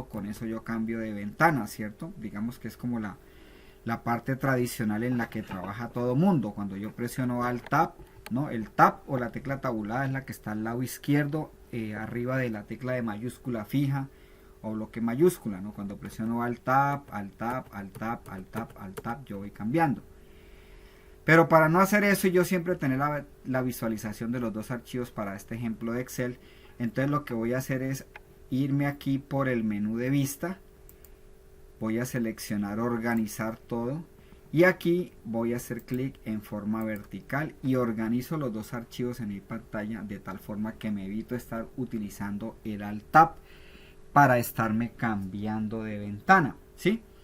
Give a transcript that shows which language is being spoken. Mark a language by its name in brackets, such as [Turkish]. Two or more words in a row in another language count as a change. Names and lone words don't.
[Spanish] Con eso yo cambio de ventana, ¿cierto? Digamos que es como la parte tradicional en la que trabaja todo mundo. Cuando yo presiono Alt Tab, ¿no? El Tab o la tecla tabulada es la que está al lado izquierdo, arriba de la tecla de mayúscula fija o bloque mayúscula, ¿no? Cuando presiono Alt Tab, Alt Tab, Alt Tab, Alt Tab, Alt Tab, yo voy cambiando. Pero para no hacer eso, yo siempre tener la visualización de los dos archivos para este ejemplo de Excel, entonces lo que voy a hacer es irme aquí por el menú de vista, voy a seleccionar organizar todo y aquí voy a hacer clic en forma vertical y organizo los dos archivos en mi pantalla de tal forma que me evito estar utilizando el Alt Tab para estarme cambiando de ventana, ¿sí?